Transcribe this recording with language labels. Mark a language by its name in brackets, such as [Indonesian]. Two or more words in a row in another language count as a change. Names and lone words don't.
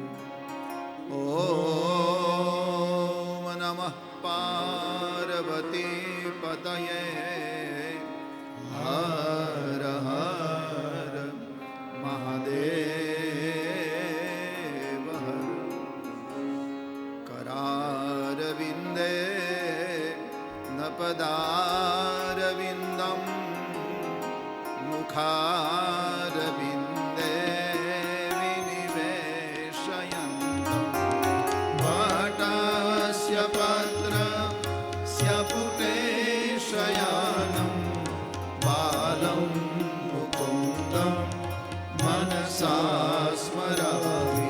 [Sanskrit] ઓમ નમઃ પાર્વતી પતયે, હર હર મહાદેવ હર. करारविन्दे नपदारविन्दं, मुखारविन्दे विनिवेशयन्तं, वटस्य पत्रस्य पुटे शयानं, बालं मुकुन्दं मनसा स्मरामि.